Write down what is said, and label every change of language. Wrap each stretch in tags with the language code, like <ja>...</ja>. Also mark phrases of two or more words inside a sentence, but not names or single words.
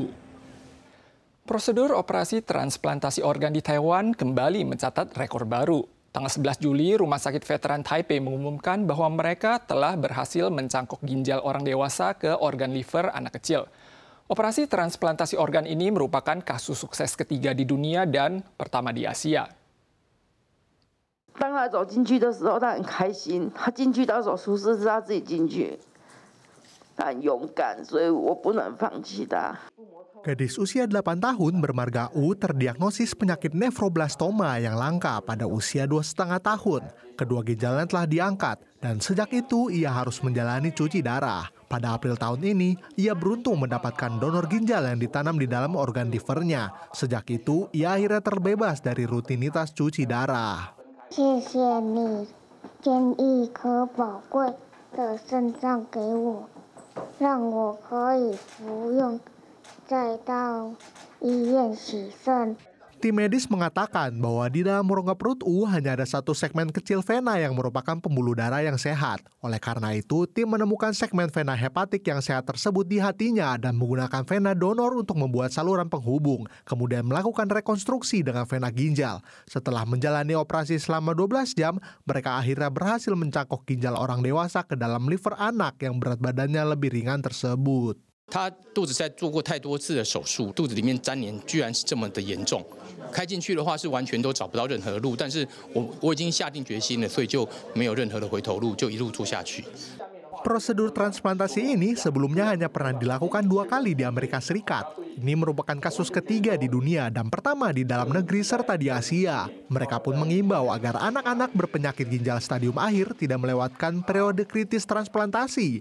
<id>Prosedur operasi transplantasi organ di Taiwan kembali mencatat rekor baru. Tanggal 11 Juli, Rumah Sakit Veteran Taipei mengumumkan bahwa mereka telah berhasil mencangkok ginjal orang dewasa ke organ liver anak kecil. Operasi transplantasi organ ini merupakan kasus sukses ketiga di dunia dan pertama di Asia.</id> <zh>当他走进去的时候，他很开心。他进去到手术室是他自己进去，他很勇敢，所以我不能放弃他。</zh> <id>Gadis usia 8 tahun bermarga U terdiagnosis penyakit nefroblastoma yang langka pada usia 2,5 tahun. Kedua ginjalnya telah diangkat dan sejak itu ia harus menjalani cuci darah. Pada April tahun ini, ia beruntung mendapatkan donor ginjal yang ditanam di dalam organ livernya. Sejak itu, ia akhirnya terbebas dari rutinitas cuci darah.</id> <zh>谢谢你捐一颗宝贵的肾脏给我，让我可以服用，再到医院洗肾。</zh> <id>Tim medis mengatakan bahwa di dalam rongga perut U hanya ada satu segmen kecil vena yang merupakan pembuluh darah yang sehat. Oleh karena itu, tim menemukan segmen vena hepatik yang sehat tersebut di hatinya dan menggunakan vena donor untuk membuat saluran penghubung, kemudian melakukan rekonstruksi dengan vena ginjal. Setelah menjalani operasi selama 12 jam, mereka akhirnya berhasil mencangkok ginjal orang dewasa ke dalam liver anak yang berat badannya lebih ringan tersebut.</id> <zh>他肚子在做过太多次的手术，肚子里面粘连居然是这么的严重。开进去的话是完全都找不到任何的路，但是我已经下定决心了，所以就没有任何的回头路，就一路做下去。</zh> <id>Prosedur transplantasi ini sebelumnya hanya pernah dilakukan 2 kali di Amerika Serikat. Ini merupakan kasus ketiga di dunia dan pertama di dalam negeri serta di Asia. Mereka pun mengimbau agar anak-anak berpenyakit ginjal stadium akhir tidak melewatkan periode kritis transplantasi.</id>